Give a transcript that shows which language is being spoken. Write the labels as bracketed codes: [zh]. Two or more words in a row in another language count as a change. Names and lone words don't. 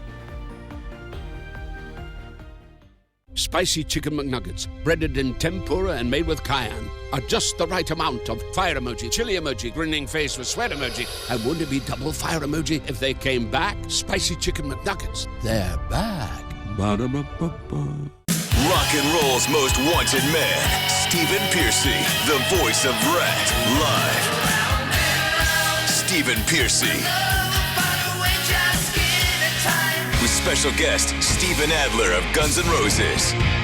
[en] Spicy Chicken McNuggets, breaded in tempura and made with cayenne, are just the right amount of fire emoji, chili emoji, grinning face with sweat emoji, and wouldn't it be double fire emoji if they came back? Spicy Chicken McNuggets, they're back. Ba-da-ba-ba-ba. Rock and roll's most wanted man, Stephen Pearcy, the voice of Rat, live. Stephen Pearcy. With special guest Steven Adler of Guns N' Roses.